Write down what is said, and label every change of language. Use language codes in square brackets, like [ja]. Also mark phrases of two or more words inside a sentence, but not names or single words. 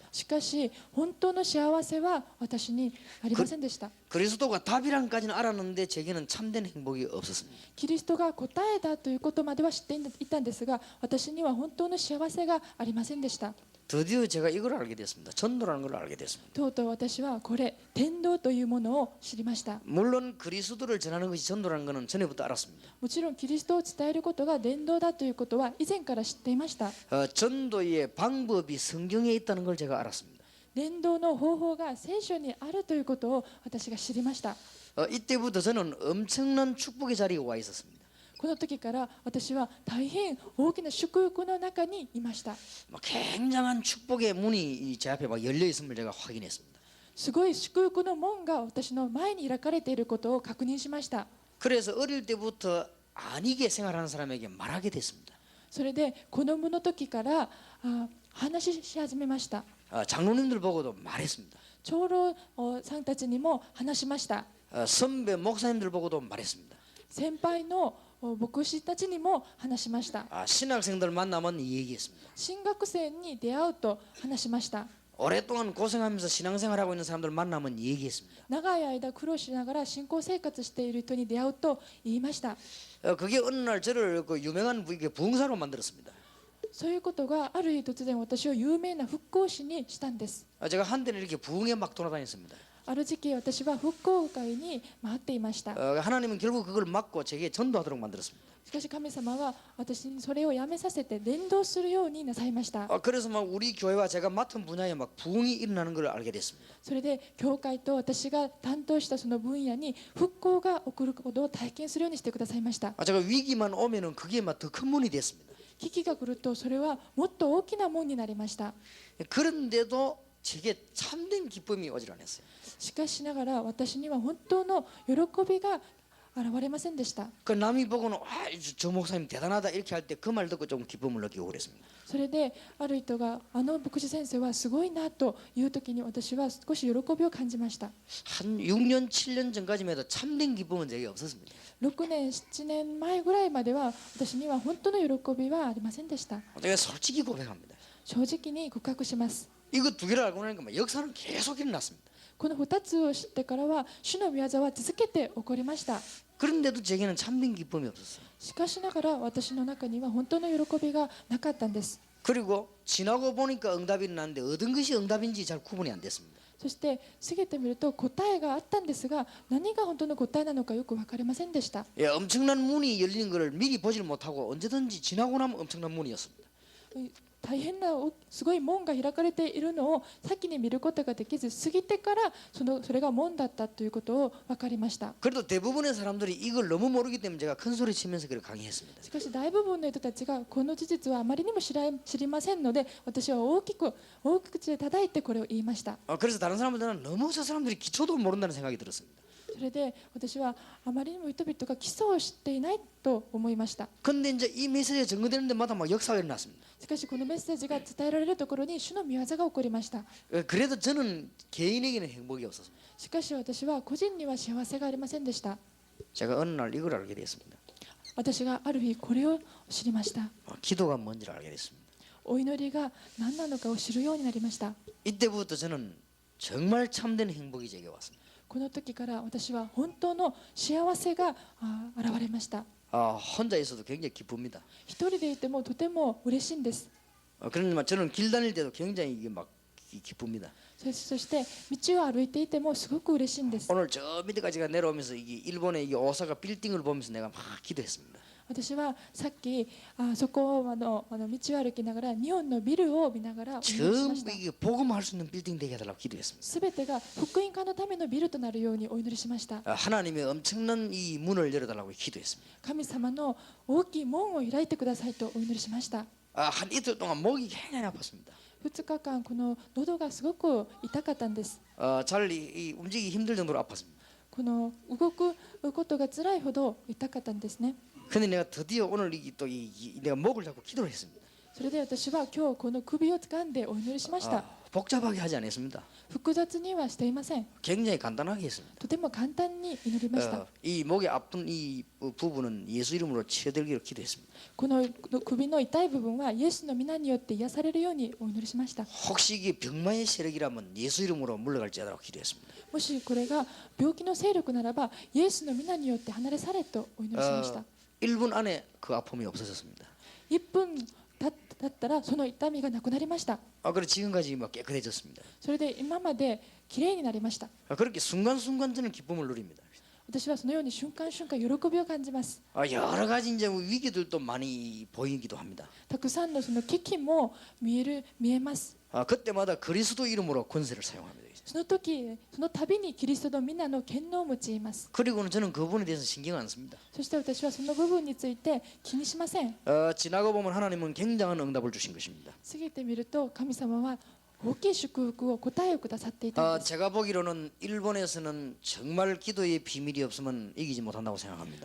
[ja] しかし本当の幸せは私にありませんでした。 [ko] 그리스도가 답이란까지는 알았는데 제게는 참된 행복이 없었습니다. [ja] キリストが答えだということまでは知っていたんですが私には本当の幸せがありませんでした。 [ko] 드디어 제가 이걸 알게 됐습니다. 전도라는 걸 알게 됐습니다. [ja] とうとう私はこれ伝道というものを知りました。 [ko] 물론 그리스도를 전하는 것이 전도라는 것은 전에부터 알았습니다. [ja] もちろんキリストを伝えることが伝道だということは以前から知っていました。 [ko] 전도의 방법이 성경에 있다는 걸 제가 알았습니다. [ja] 伝道の方法が聖書にあるということを私が知りました。 [ko] 이때부터 저는 엄청난 축복의 자리에 와 있었습니다. [ja] この時から私は大変大きな祝福の中にいました。 [ko] 굉장한 축복의 문이 제 앞에 막 열려 있음을 제가 확인했습니다. [ja] すごい祝福の門が私の前に開かれていることを確認しました。 [ko] 그래서 어릴 때부터 아니게 생활하는 사람에게 말하게 됐습니다. [ja] それで子供の時から話し始めました。 [ko] 장로님들 보고도 말했습니다. [ja] 長老さんたちにも話しました。 [ko] 선배 목사님들 보고도 말했습니다. [ja] 先輩の牧師たちにも話しました。 [ko] 신학생들 만나면 얘기했습니다. [ja] 新学生に出会うと話しました。 [ko] 오랫동안 고생하면서 신앙생활하고 있는 사람들 만나면 얘기했습니다. [ja] 長い間苦労しながら信仰生活している人に出会うと言いました。 [ko] 그게 어느 날 저를 그 유명한 부흥사로 만들었습니다. [ja] そういうことがある日突然私を有名な復興士にしたんです。 [ko] 제가 한때는 이렇게 부흥에 막 돌아다녔습니다. [ja] ある時期私は復興会に回っていました。 [ko] 하나님은 결국 그걸 막고 제게 전도하도록 만들었습니다. [ja] しかし神様は私にそれをやめさせて伝道するようになさいました。 [ko] 그래서 막 우리 교회와 제가 맡은 분야에 막 부흥이 일어나는 걸 알게 됐습니다. [ja] それで教会と私が担当したその分野に復興が起こることを体験するようにしてくださいました。 [ko] 제가 위기만 오면은 그게 막 더 큰 문이 됐습니다. [ja] 危機が来るとそれはもっと大きなものになりました。 [ko] 그런데도 제게 참된 기쁨이 오질 않았어요. [ja] しかしながら私には本当の喜びが現れませんでした。 [ko] 그 남이 보고는 저 목사님 대단하다 이렇게 할 때 그 말 듣고 좀 기쁨을 느끼고 그랬습니다. [ja] それである人があの牧師先生はすごいなという時に私は少し喜びを感じました。 [ko] 한 6년 7년 전까지만 해도 참된 기쁨은 제게 없었습니다. [ja] 6 年7年前ぐらいまでは私には本当の喜びはありませんでした。 [ko] 제가 솔직히 고백합니다. [ja] 正直に告白します。 [ko] 이거 두 개를 알고 나니까 역사는 계속 일어났습니다. [ja] この2つを知ってからは主の御業は続けて起こりました。 [ko] 그런데도 제게는 참된 기쁨이 없었어요. [ja] しかしながら私の中には本当の喜びがなかったんです。 [ko] 그리고 지나고 보니까 응답이 일어났는데 어떤 것이 응답인지 잘 구분이 안 됐습니다. [ja] そして過ぎてみると答えがあったんですが何が本当の答えなのかよく分かりませんでした。 [ko] 엄청난 문이 열리는 것을 미리 보질 못하고 언제든지 지나고 나면 엄청난 문이었습니다. [ja] 大変なすごい門が開かれているのを先に見ることができず過ぎてからそれが門だったということを分かりました。 [ko] 그래도 대부분의 사람들이 이걸 너무 모르기 때문에 제가 큰 소리 치면서 그걸 강의했습니다. [ja] しかし大部分の人たちがこの事実はあまりにも知りませんので私は大きく口で叩いてこれを言いました。 [ko] 그래서 다른 사람들은 너무 저 사람들이 기초도 모른다는 생각이 들었습니다. [ja] それで私はあまりにも人々が基礎を知っていないと思いました。 [ko] 근데 이제 이 메시지가 전거되는 데마다 막 역사가 일어났습니다. [ja] しかしこのメッセージが伝えられるところに主の御業が起こりました。 [ko] 그래도 저는 개인에게는 행복이 없었습니다. [ja] しかし私は個人には幸せがありませんでした。 [ko] 제가 어느 날 이걸 알게 됐습니다. [ja] 私がある日これを知りました。 [ko] 기도가 뭔지를 알게 됐습니다. [ja] お祈りが何なのかを知るようになりました。 [ko] 이때부터 저는 정말 참된 행복이 제게 왔습니다. [ja] この時から私は本当の幸せが現れました。 [ko] 혼자 있어도 굉장히 기쁩니다. [ja] 一人でいてもとても嬉しいんです。 [ko] 그러나 저는 길 다닐 때도 굉장히 이게 막 기쁩니다. [ja] そして道を歩いていてもすごく嬉しいんです。 [ko] 오늘 저 밑에까지 내려오면서 이게 일본의 이게 오사카 빌딩을 보면서 내가 막 기도했습니다. [ja] 私はさっきそこを道を歩きながら日本のビルを見ながらお祈りしまし 전부 た。 [ko] 이게 복음할 수 있는 빌딩 되게 해달라고 기도했습니다. [ja] すべてが福音化のためのビルとなるようにお祈りしました。 [ko] 하나님의 엄청난 이 문을 열어달라고 기도했습니다. [ja] 神様の大きい門を開いてくださいとお祈りしました。 [ko] 한 이틀 동안 목이 굉장히 아팠습니다. [ja] 2 日間この喉がすごく痛かったんです。 [ko] 잘 움직이기 힘들 정도로 아팠습니다. [ja] この動くことが辛いほど痛かったんですね。 [ko] 근데 내가 드디어 오늘 내가 목을 잡고 기도를 했습니다. [ja] それで私は今日この首を掴んでお祈りしました。 [ko] 복잡하게 하지 않았습니다. [ja] 複雑にはしていません。 [ko] 굉장히 간단하게 했습니다. [ja] とても簡単に祈りました。 [ko] 이 목이 아픈 이 부분은 예수 이름으로 치유되기로 기도했습니다. [ja] この首の痛い部分はイエスの皆によって癒されるようにお祈りしました。 [ko] 혹시 이게 병마의 세력이라면 예수 이름으로 물러갈지어다라고 기도했습니다. [ja] もしこれが病気の勢力ならばイエスの皆によって離れ去れとお祈りしました。 [ko] 1분 안에 그 아픔이 없어졌습니다. [ja] 1 分経ったらその痛みがなくなりました。 [ko] 그래 지금까지 막 깨끗해졌습니다. [ja] それで今まできれいになりました。 [ko] 그렇게 순간순간 저는 기쁨을 누립니다. [ja] 私はそのように瞬間瞬間喜びを感じます。 [ko] 여러 가지 이제 위기들도 많이 보이기도 합니다. [ja] たくさんのその危機も見えます。 [ko] 그때마다 그리스도 이름으로 권세를 사용합니다. [ja] その時その度にキリストの皆の権能を用います。 [ko] 그리고는 저는 그 부분에 대해서 신경 안 씁니다. [ja] そして私はその部分について気にしません。 [ko] 지나가 보면 하나님은 굉장한 응답을 주신 것입니다. [ja] 過ぎてみると神様は大きい祝福を答えをくださっていたんです。 [ko] 제가 보기로는 일본에서는 정말 기도의 비밀이 없으면 이기지 못한다고 생각합니다.